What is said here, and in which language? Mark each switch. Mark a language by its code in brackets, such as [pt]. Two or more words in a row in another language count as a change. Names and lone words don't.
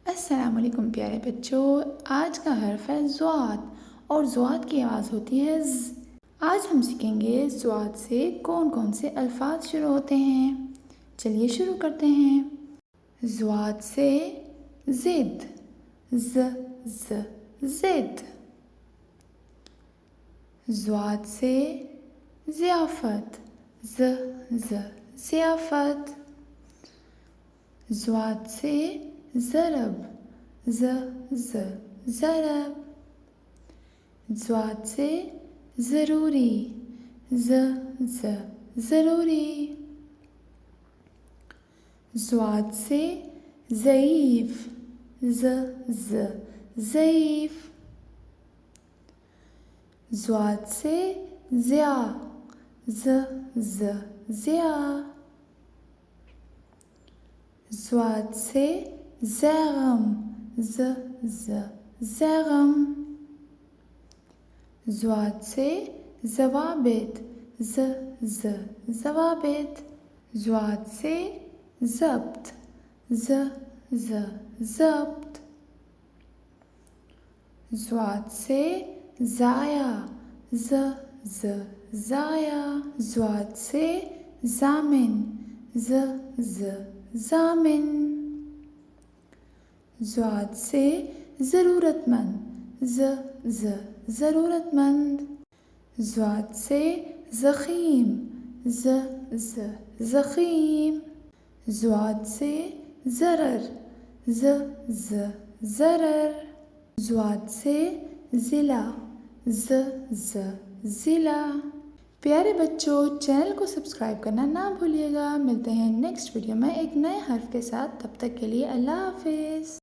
[ur] السلام علیکم پیارے بچوں، آج کا حرف ہے ضاد اور ضاد کی آواز ہوتی ہے ز۔ آج ہم سیکھیں گے ضاد سے کون کون سے الفاظ شروع ہوتے ہیں۔ چلیے شروع کرتے ہیں۔ ضاد سے ضد، ز ز ضد۔ ضاد سے ضیافت، ز ز ضیافت۔ ضاد سے ضرب، ز ز ضرب۔ ضاد سے ضروری، ز ز ضروری۔ ضاد سے ضعیف، ز ز ضعیف۔ ضاد سے ضیا، ز ز ضیا۔ ضاد سے زیغم، ز ز زیغم۔ ضاد سے ضوابط، ز ز ضوابط۔ ضاد سے ضبط، ز ز ضبط۔ ضاد سے ضایع، ز ز ضایع۔ ضاد سے ضامن، ز ز ضامن۔ ضاد سے ضرورت مند، ز ز ضرورت مند۔ ضاد سے ضخیم، ز ز ضخیم۔ ضاد سے ضرر، ز ز ضرر۔ ضاد سے ضلع، ز ز ضلع۔ پیارے بچوں، چینل کو سبسکرائب کرنا نہ بھولیے گا۔ ملتے ہیں [en] next video [ur] میں ایک نئے حرف کے ساتھ، تب تک کے لیے اللہ حافظ۔